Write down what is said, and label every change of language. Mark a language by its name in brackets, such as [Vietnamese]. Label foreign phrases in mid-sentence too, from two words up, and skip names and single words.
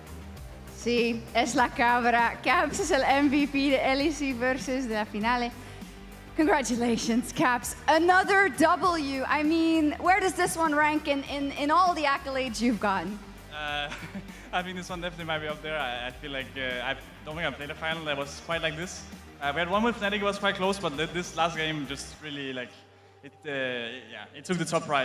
[Spanish] Sí, es la cabra. Caps es el MVP de LEC versus de la finale. [English] Congratulations, Caps. Another W. I mean, where does this one rank in all the accolades you've gotten? I think this one definitely might be up there. I feel like I don't think I played a final that was quite like this. We had one with Fnatic, it was quite close, but this last game just really like, it took the top prize.